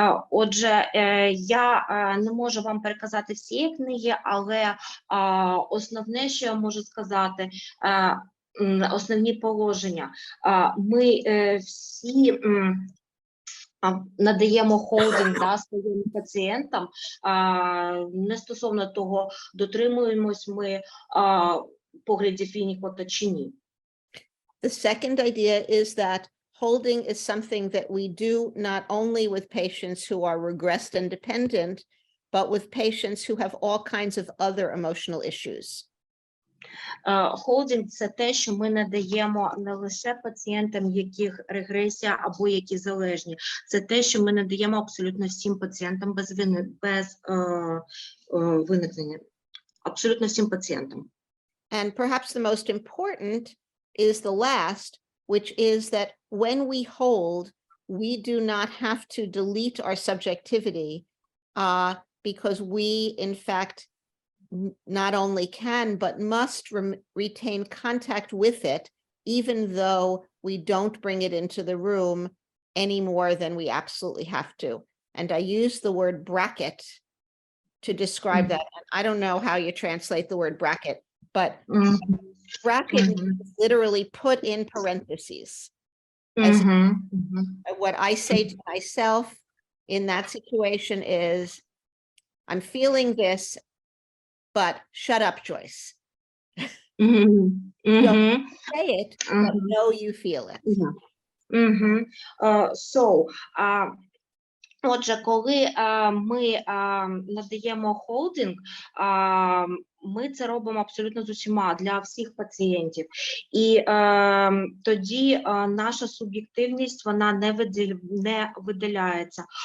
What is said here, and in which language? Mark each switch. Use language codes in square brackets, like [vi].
[uk] Отже, я не можу вам переказати всієї книги, але основне, що я можу сказати, основні положення. Ми всі надаємо холдинг своїм пацієнтам, не стосовно того, дотримуємось ми поглядів Віннікота чи ні. [en] The second idea is that holding is something that we do not only with patients who are regressed and dependent, but with patients who have all kinds of other emotional issues. [uk] Холдинг – це те, що ми надаємо не лише пацієнтам, яких регресія або які залежні. Це те, що ми надаємо абсолютно всім пацієнтам без виникнення. Абсолютно всім пацієнтам. [en] And perhaps the most important is the last, which is that when we hold, we do not have to delete our subjectivity because we, in fact, not only can, but must retain contact with it, even though we don't bring it into the room any more than we absolutely have to. And I use the word bracket to describe that. And I don't know how you translate the word bracket, but bracket means literally put in parentheses. What I say to myself in that situation is, I'm feeling this, but shut up, Joyce. Don't say it, but know you feel it. [uk] Отже, коли ми надаємо холдинг, ми це робимо абсолютно з усіма, для всіх пацієнтів. І тоді наша суб'єктивність, вона не виділяється.